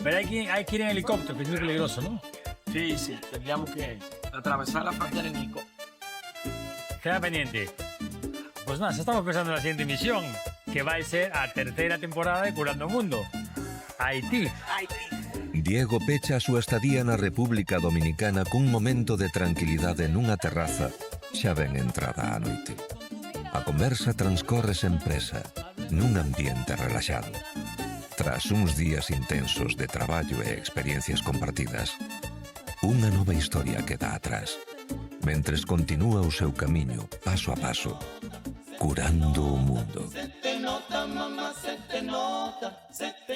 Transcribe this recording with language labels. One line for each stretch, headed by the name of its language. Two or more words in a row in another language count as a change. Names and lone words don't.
Spanish: Pero hay que ir en helicóptero, que es muy peligroso, ¿no? Sí. Tendríamos que atravesar la frontera en Nico. Queda pendiente. Pues nada, ya estamos pensando en la siguiente misión, que va a ser a tercera temporada de Curando Mundo. Haití. Ay,
Galician: Diego pecha a súa estadía na República Dominicana cun momento de tranquilidade nunha terraza, xa ben entrada a noite. A conversa transcorre sen presa, nun ambiente relaxado. Tras uns días intensos de traballo e experiencias compartidas, unha nova historia queda atrás, mentres continúa o seu camiño, paso a paso, curando o mundo.